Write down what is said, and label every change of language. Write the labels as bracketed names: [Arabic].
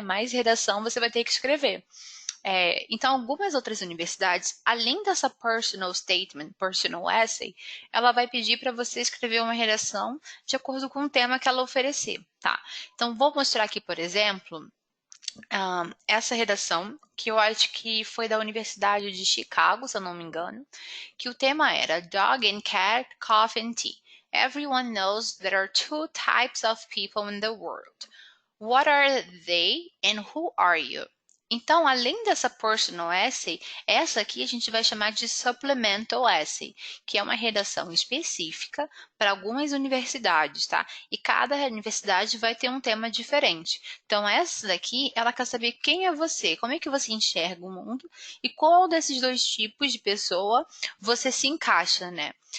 [Portuguese] Mais redação você vai ter que escrever. Então, algumas outras universidades, além dessa personal statement, personal essay, ela vai pedir para você escrever uma redação de acordo com o tema que ela oferecer, tá? Então, vou mostrar aqui, por exemplo, essa redação, que eu acho que foi da Universidade de Chicago, se eu não me engano, que o tema era Dog and Cat, Coffee and Tea. [English] Everyone knows there are two types of people in the world. What are they and who are you? [Portuguese] Então, além dessa personal essay, essa aqui a gente vai chamar de supplemental essay, que é uma redação específica para algumas universidades, tá? E cada universidade vai ter um tema diferente. Então, essa daqui, ela quer saber quem é você, como é que você enxerga o mundo e qual desses dois tipos de pessoa você se encaixa, né?